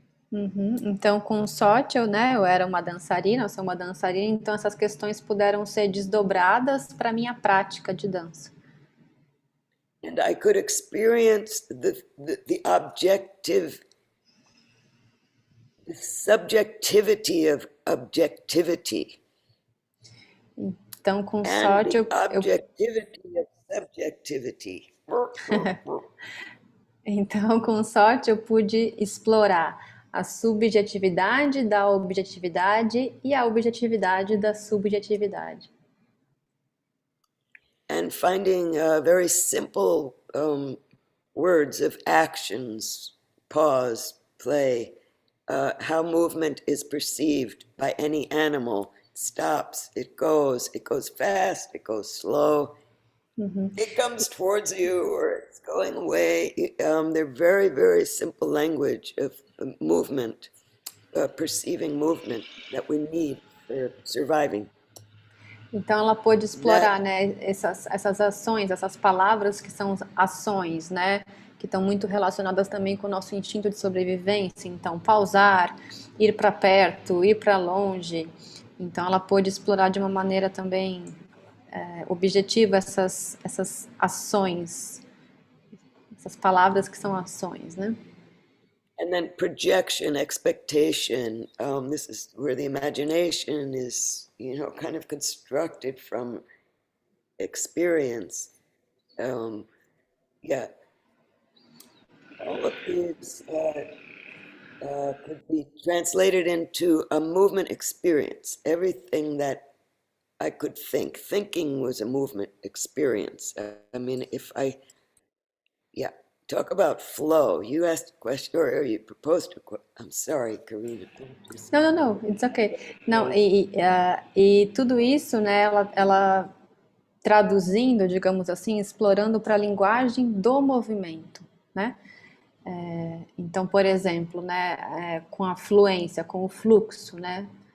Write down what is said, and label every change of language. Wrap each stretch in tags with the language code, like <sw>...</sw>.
<pt>Então, com sorte, eu era uma dançarina, eu sou uma dançarina, então essas questões puderam ser desdobradas para minha prática de dança.</pt> <en>And I could experience the objective, the subjectivity of objectivity.</en> <pt>Então, com</pt> <en>And</en> <pt>sorte,</pt> <en>the objectivity of subjectivity.</en> <pt>Então, com sorte, eu pude explorar a subjetividade da objetividade e a objetividade da subjetividade.</pt> <en>And finding very simple words of actions, pause, play, how movement is perceived by any animal. It stops, it goes fast, it goes slow, it comes towards you or it's going away. They're very, very simple language of movement, perceiving movement that we need for surviving.</en> <pt>Então, ela pôde explorar, né, essas ações, essas palavras que são ações, né, que estão muito relacionadas também com o nosso instinto de sobrevivência. Então, pausar, ir para perto, ir para longe. Então, ela pôde explorar de uma maneira também objetiva essas ações, essas palavras que são ações, né?</pt> <en>And then projection, expectation. This is where the imagination is, kind of constructed from experience. Yeah. All of these could be translated into a movement experience. Everything that I could think. Thinking was a movement experience. I mean, talk about flow. You asked a question, or you proposed a question. I'm sorry, Karina.</en> <pt>Não,</pt> <en>it's okay.</en> <pt>Não, e tudo isso, né, ela traduzindo, digamos assim, explorando para a linguagem do movimento, né? Então, por exemplo, né, com a fluência, com o fluxo, né?</pt>